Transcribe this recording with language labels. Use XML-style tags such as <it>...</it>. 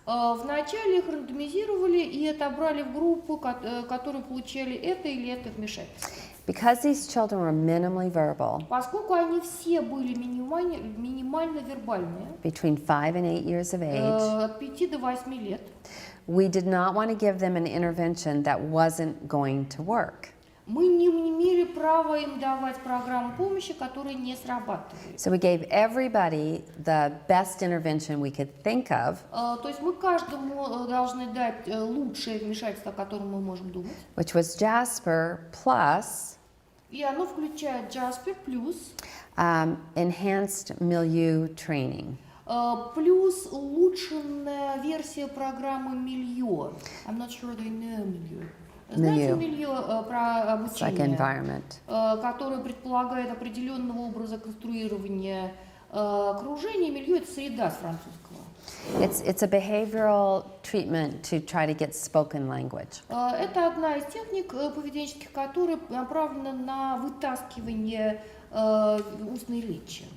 <ru>вначале их рандомизировали и отобрали в группу, которые получали это или это вмешательство.</ru> <en>Because these children were minimally verbal,</en> <ru>Поскольку они все были минимально вербальные,</ru> <en>between 5 and 8 years of age,</en> <ru>от 5 до 8 лет,</ru> <en>we did not want to give them an intervention that wasn't going to work.</en> <ru>мы не имели права им давать программу помощи, которая не срабатывает.</ru> <en>So we gave everybody the best intervention we could think of,</en> <ru>То есть мы каждому должны дать лучшее вмешательство, о котором мы можем думать.</ru> <en>which was Jasper plus</en> <ru>И оно включает Jasper плюс</ru> <en>enhanced milieu training.</en> <ru>плюс улучшенная версия программы Milieu.</ru> <en>I'm not sure they know Milieu.</en> <ru>Знаете Milieu про</ru> <en>It's like</en> <ru>обучение,</ru> <en>environment.</en> <ru>которое предполагает определенного образа конструирования окружения? Milieu — это среда с французского.</ru> <en>It's a behavioral treatment to try to get spoken language.</en> <ru>Это одна из техник поведенческих, которая направлена на вытаскивание устной речи.</ru>